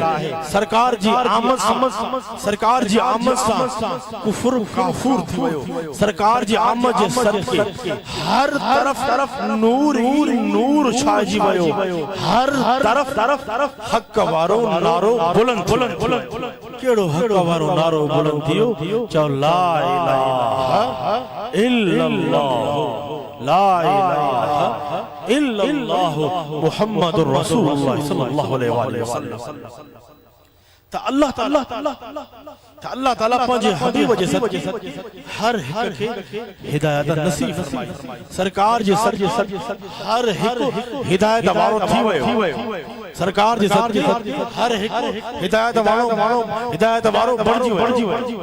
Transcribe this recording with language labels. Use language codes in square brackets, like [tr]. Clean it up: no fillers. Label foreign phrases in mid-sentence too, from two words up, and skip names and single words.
[sd] सरकार जी आमद सां कुफर काफूर थी वियो। सरकार जी आमद जे सदके हर तरफ नूर छाइजी वियो। हर तरफ हक वारो नारो बुलंद केड़ो हक वारो नारो बुलंद थियो चओ [ar] لا إله إلا الله لا إله إلا الله محمد رسول الله صلى الله عليه وسلم. [sd] त अल्लाह ताला पंहिंजे हबीब जे सदके हर हिक खे हिदायत नसीब फरमाई। सरकार जे हर हिक हिदायत वारो थी वियो। सरकार जे सदके हर हिक हिदायत वारो बणजी वियो।